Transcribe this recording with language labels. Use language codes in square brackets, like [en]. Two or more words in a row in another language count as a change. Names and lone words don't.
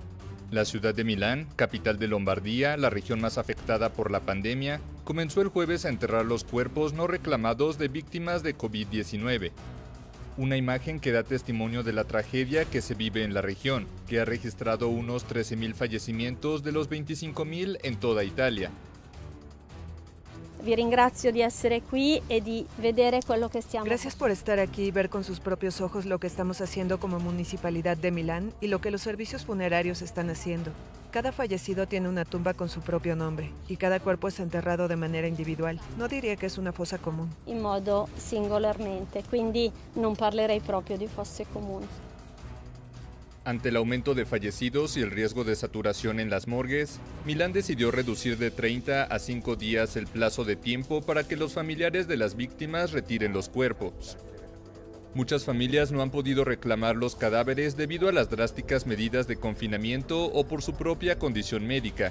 [es] La ciudad de Milán, capital de Lombardía, la región más afectada por la pandemia, comenzó el jueves a enterrar los cuerpos no reclamados de víctimas de COVID-19. Una imagen que da testimonio de la tragedia que se vive en la región, que ha registrado unos 13.000 fallecimientos de los 25.000 en toda Italia. [it] Vi ringrazio di essere qui e di vedere quello che stiamo. [es] Gracias por estar aquí y ver con sus propios ojos lo que estamos haciendo como Municipalidad de Milán y lo que los servicios funerarios están haciendo. Cada fallecido tiene una tumba con su propio nombre y cada cuerpo es enterrado de manera individual. No diría que es una fosa común. [it] In modo singolarmente, quindi non parlerei proprio di fosse comuni. [es] Ante el aumento de fallecidos y el riesgo de saturación en las morgues, Milán decidió reducir de 30 a 5 días el plazo de tiempo para que los familiares de las víctimas retiren los cuerpos. Muchas familias no han podido reclamar los cadáveres debido a las drásticas medidas de confinamiento o por su propia condición médica.